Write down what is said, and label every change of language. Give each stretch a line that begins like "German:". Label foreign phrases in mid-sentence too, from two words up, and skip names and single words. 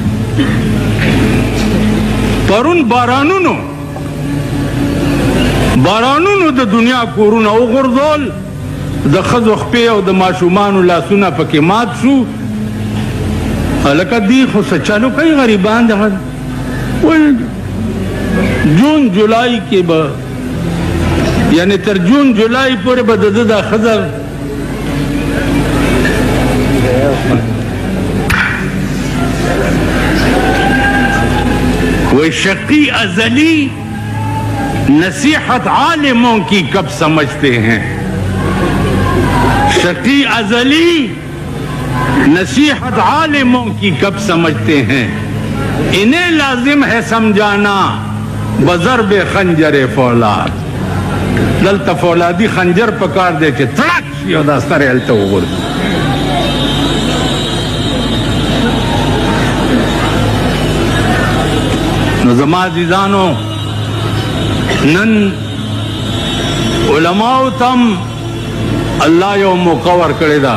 Pashto: پرون بارانونو د دنیا کورونه وغورځول، د ښځو خپې او د ماشومانو لاسونه پکې مات شو. هلکه دی خو څه چالو کوي غریبان دغه جون جولای کې به، یعنی تر جون جولای پورې به د ده دا ښځه وہ
Urdu: شقی ازلی نصیحت عالموں کی کب سمجھتے ہیں. شقی ازلی نصیحت عالموں کی کب سمجھتے ہیں. انہیں لازم ہے سمجھانا بضرب خنجر فولاد.
Pashto: دلته فولادي خنجر پکار دی چې تړک شي او دا سره هلته وغورځي. نو زما عزیزانو، نن علماو تم الله یو موقع ورکړې ده.